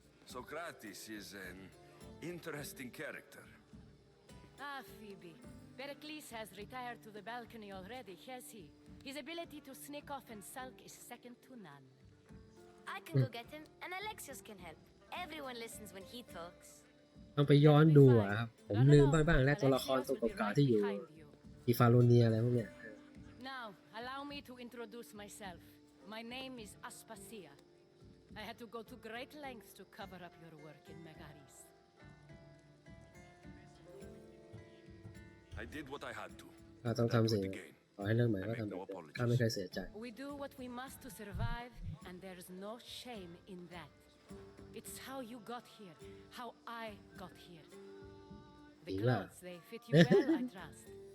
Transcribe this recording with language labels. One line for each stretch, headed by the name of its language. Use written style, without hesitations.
English: Socrates is an interesting character. Ah, Phoebe. Pericles has retired to the balcony already, has he? His ability to sneak off and sulk is second to none. I can go get him, and Alexios can help. Everyone listens when he talks.
Thai: ต้องไปย้อนดูอะครับ ผมลืมบ้างแล้วตัวละครตัวเก่าๆที่อยู่อีฟาโรเนียอะไรพวกเนี้ย
English: Now, allow me to introduce myself. My name is Aspasia. I had to go to great lengths to cover up your work in Megaris. I did what I had to.
Thai: ข้าต้องทำสิ่งขอให้เรื่องใหม่ก็ทำแบบเดิมข้าไม่เคยเสียใจ
English: We do what we must to survive, and there's no shame in that. It's how you got here, how I got here. The clothes, they fit you well, I trust.